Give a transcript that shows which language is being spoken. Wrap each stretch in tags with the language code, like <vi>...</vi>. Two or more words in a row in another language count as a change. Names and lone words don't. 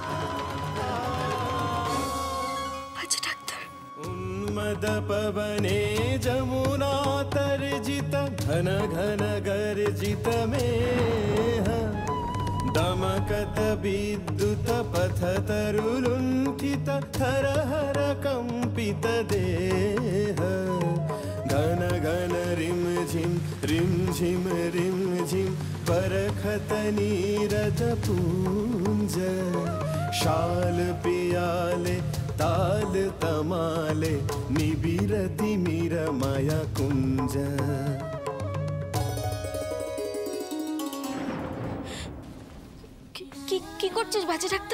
<bn>আচ্ছা ডাক্তার।</bn> <mai>उन्मद पवने जमुना तर्जित घन घन गर्जित मेह दमकत विद्युत पथ तरुलुण्ठित हर हर कंपित देह घन घन रिम झिम परखत नीरज पूंज शाल पियाले ताल तमाले निबिर तिमिर माया कुंज।</mai> <bn>কি করছিস বাজে ডাক্তার?</bn>